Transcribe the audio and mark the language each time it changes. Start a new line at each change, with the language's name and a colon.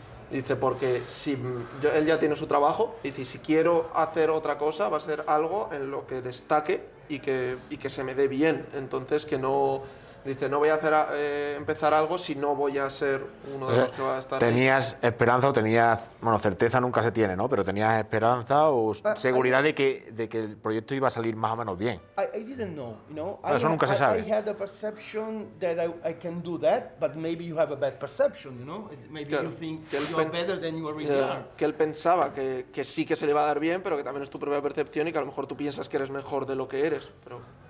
Spanish: Dice, porque si él ya tiene su trabajo, dice, si quiero hacer otra cosa, va a ser algo en lo que destaque y que se me dé bien. Entonces, que no... Dice, no voy a empezar algo si no voy a ser uno de los que va a estar ¿Tenías esperanza o tenías... Bueno, certeza nunca se tiene, ¿no? Pero ¿tenías esperanza o seguridad de que el proyecto iba a salir más o menos bien?
English: I didn't know, you know.
Spanish: Eso nunca se sabe.
English: I had a perception that I can do that, but maybe you have a bad perception, you know. Maybe you think you are better than you really are.
Spanish: Que él pensaba que sí que se le iba a dar bien, pero que también es tu propia percepción y que a lo mejor tú piensas que eres mejor de lo que eres, pero...